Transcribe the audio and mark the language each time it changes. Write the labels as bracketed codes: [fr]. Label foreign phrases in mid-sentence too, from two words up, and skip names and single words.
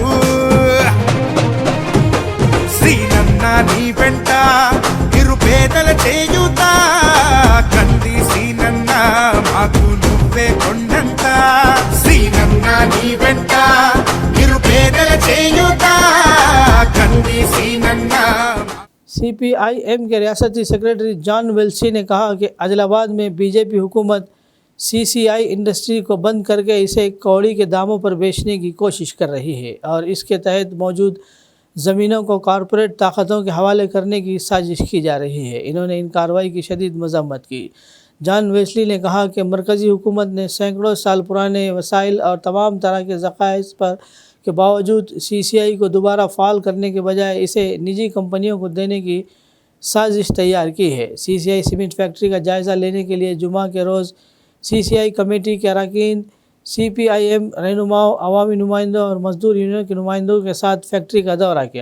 [te] శ్రీనన్న నీ వెంట నిరుపేదల చేయుతా, కంది శ్రీనన్న మాకు నువ్వే కొండంత, శ్రీనన్న నీ వెంట నిరుపేదల చేయుతా, కంది శ్రీనన్న. [ur] CPIM کے ریاستی سیکریٹری جان ویلسی نے کہا کہ عادل آباد میں BJP حکومت CCI انڈسٹری کو بند کر کے اسے کوڑی کے داموں پر بیچنے کی کوشش کر رہی ہے اور اس کے تحت موجود زمینوں کو کارپوریٹ طاقتوں کے حوالے کرنے کی سازش کی جا رہی ہے۔ انہوں نے ان کارروائی کی شدید مذمت کی، جان ویسلی نے کہا کہ مرکزی حکومت نے سینکڑوں سال پرانے وسائل اور تمام طرح کے ذخائر پر کے باوجود CCI کو دوبارہ فال کرنے کے بجائے اسے نجی کمپنیوں کو دینے کی سازش تیار کی ہے. CCI [en] cement factory [ur] کا جائزہ لینے کے لیے جمعہ کے روز CCI کمیٹی کے ارکان، CPIM رہنماؤں، عوامی نمائندوں اور مزدور یونین کے نمائندوں کے ساتھ فیکٹری کا دورہ کیا.